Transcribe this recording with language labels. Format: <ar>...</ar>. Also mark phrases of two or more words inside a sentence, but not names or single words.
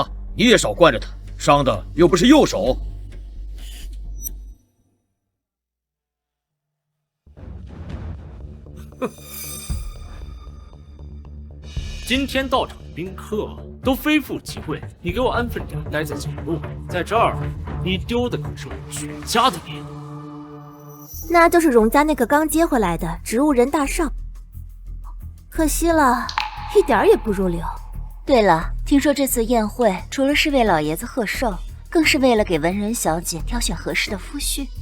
<zh>你也少慣着她，傷的又不是右手。今天到場的賓客都非富即貴，你給我安分點待在角落，在這兒你丟的可是我全家的臉。那就是榮家那個剛接回來的植物人大少，可惜了，一點也不入流。對了，聽說這次宴會除了是為老爺子賀壽，更是為了給文人小姐挑選合適的夫婿。</zh>